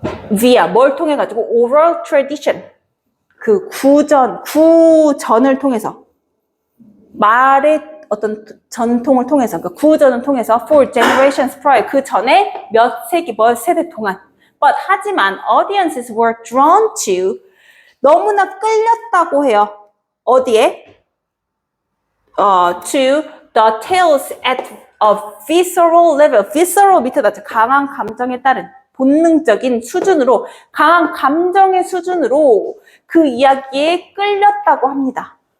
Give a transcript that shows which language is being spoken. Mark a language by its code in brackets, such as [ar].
[en] via [ko] 뭘 통해 가지고 [en] oral tradition [ko] 그 구전을 통해서 말의 어떤 전통을 통해서 그 구전을 통해서 [en] for generations prior [ko] 그 전에 몇 세대 동안 [en] but [ko] 하지만 [en] audiences were drawn to [ko] 너무나 끌렸다고 해요. 어디에? [en] to the tales at a visceral level. [ko] visceral 밑에다 강한 감정에 따른 본능적인 수준으로 강한 감정의 수준으로 그 이야기에 끌렸다고 합니다.